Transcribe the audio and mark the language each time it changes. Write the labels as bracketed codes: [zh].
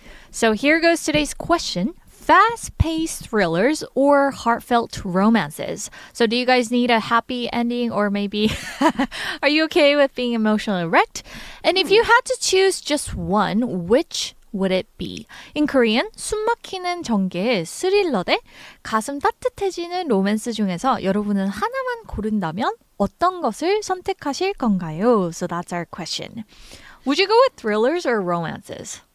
[en] So here goes today's question. Fast-paced thrillers or heartfelt romances? So do you guys need a happy ending, or maybe are you okay with being emotionally wrecked? And if you had to choose just one, which would it be? In Korean, [ko] 숨막히는 전개의 스릴러 대 가슴 따뜻해지는 로맨스 중에서 여러분은 하나만 고른다면 어떤 것을 선택하실 건가요? [en] So that's our question. Would you go with thrillers or romances?